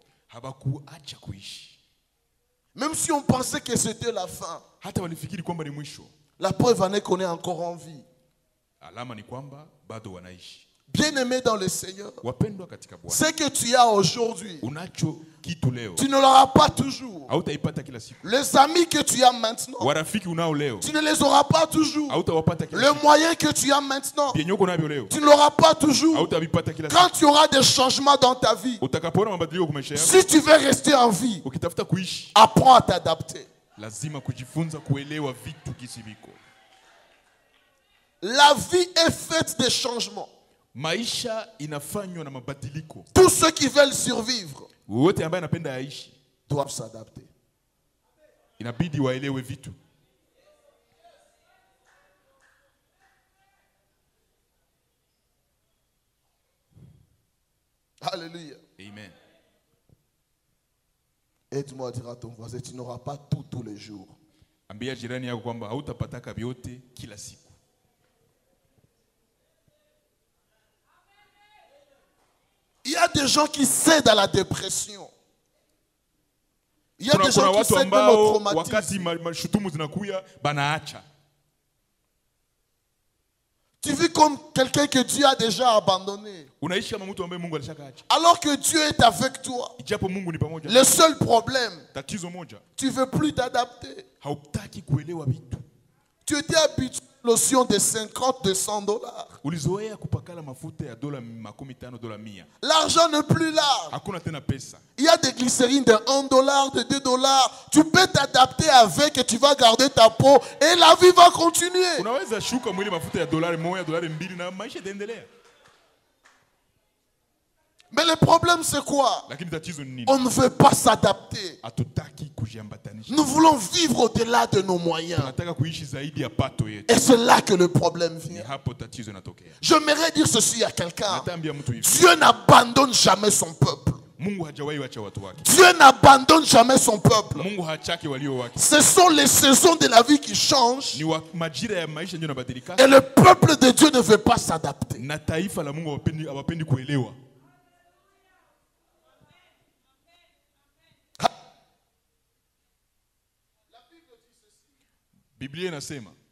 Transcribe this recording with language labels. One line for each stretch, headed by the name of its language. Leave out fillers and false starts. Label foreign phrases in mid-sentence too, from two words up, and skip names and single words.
Swahili: Habakuacha kuishi.
French: Même si on pensait que c'était la fin,
Swahili: Hata walifikiri kwamba ni mwisho.
French: la preuve en est qu'on est encore en vie.
Swahili: Alama ni kwamba bado wanaishi.
French: Bien-aimé dans le Seigneur,
Swahili: Wapendwa katika Bwana,
French: ce que tu as aujourd'hui,
Swahili: unacho kitu leo
French: tu ne l'auras pas toujours.
Swahili: hautaipata kila siku.
French: Les amis que tu as maintenant,
Swahili: Warafiki unao leo
French: tu ne les auras pas toujours.
Swahili: hautawapata kila
French: Le
Swahili: siku.
French: moyen que tu as maintenant,
Swahili: Vyenye uko navyo leo
French: tu ne l'auras pas toujours.
Swahili: hautavipata kila
French: Quand
Swahili: siku.
French: tu auras des changements dans ta vie,
Swahili: Utakapoona mabadiliko kwa maisha yako,
French: si tu veux rester en vie,
Swahili: ukitafuta kuishi,
French: apprends à t'adapter.
Swahili: lazima kujifunza kuelewa vitu kisi viko.
French: La vie est faite de changements.
Swahili: Maisha inafanywa na mabadiliko.
French: Tous ceux qui veulent survivre
Swahili: Wote ambaye anapenda aishi
French: doivent s'adapter.
Swahili: inabidi waelewe vitu.
French: Alléluia.
Swahili: Amen.
French: Aide-moi à dire à ton voisin, tu n'auras pas tout tous les jours.
Swahili: Ambia jirani yako kwamba hautapataka vyote kila siku.
French: Il y a des gens qui cèdent à la dépression. Il y a des
Swahili: Kuna
French: gens qui
Swahili: watu
French: cèdent même au
Swahili: ambao
French: traumatisme.
Swahili: wakati mashutumu zinakuya banaacha.
French: Tu vis comme quelqu'un que Dieu a déjà abandonné.
Swahili: Unaishi kama mtu ambaye Mungu alishakaacha.
French: Alors que Dieu est avec toi.
Swahili: Ijapo Mungu ni pamoja.
French: Le seul problème,
Swahili: Tatizo moja,
French: tu ne veux plus t'adapter.
Swahili: hautaki kuelewa vitu.
French: Tu étais habitué à une lotion de 50, de 100 dollars.
Swahili: Ulizoea kupakala mafuta ya dola 50, dola 100.
French: L'argent n'est plus là.
Swahili: Hakuna tena pesa.
French: Il y a des glycérines de 1 dollar, de 2 dollars. Tu peux t'adapter avec et tu vas garder ta peau et la vie va continuer.
Swahili: Unaweza shuka mwili mafuta ya dolari 1, dolari 2 na maisha itaendelea.
French: Mais le problème c'est quoi?
Swahili: Lakini tatizo ni nini?
French: On ne veut pas s'adapter.
Swahili: Hatutaki kujiambatanisha.
French: Nous voulons vivre au-delà de nos moyens.
Swahili: Tunataka kuishi zaidi ya pato yetu.
French: Et c'est là que le problème
Swahili: Ni
French: vient.
Swahili: hapo tatizo inatokea.
French: J'aimerais dire ceci à quelqu'un.
Swahili: Natambia mtu hivi.
French: Dieu n'abandonne jamais son peuple.
Swahili: Mungu hajawahi wacha watu wake.
French: Dieu n'abandonne jamais son peuple.
Swahili: Mungu hachaki walio wake.
French: Ce sont les saisons de la vie qui changent.
Swahili: Ni majira ya maisha ndio yanabadilika.
French: Et le peuple de Dieu ne veut pas s'adapter.
Swahili: Na taifa la Mungu hawapendi kuelewa. Biblia inasema